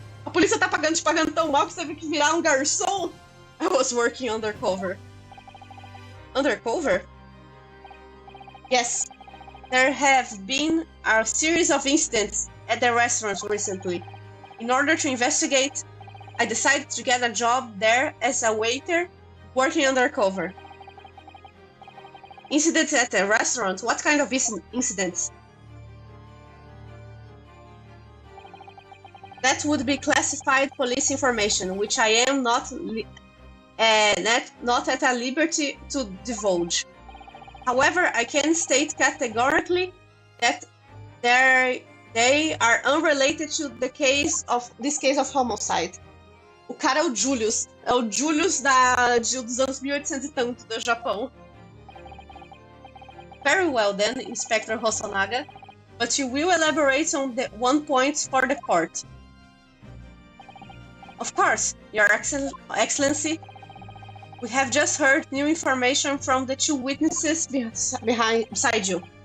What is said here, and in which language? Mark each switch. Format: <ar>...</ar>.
<pt>A polícia tá te pagando tão mal que você teve que virar um garçom?</pt> <en>I was working undercover. Undercover? Yes, there have been a series of incidents at the restaurant recently. In order to investigate, I decided to get a job there as a waiter, working undercover. Incidents at the restaurant? What kind of incidents? That would be classified police information, which I am not at a liberty to divulge. However, I can state categorically that they are unrelated to this case of homicide.</en> <pt>O cara é o Julius. É o Julius dos anos 1800 e tanto do Japão.</pt> <en>Very well then, Inspector Hosonaga. But you will elaborate on the one point for the court. Of course, Your Excellency. We have just heard new information from the 2 witnesses beside you.</en>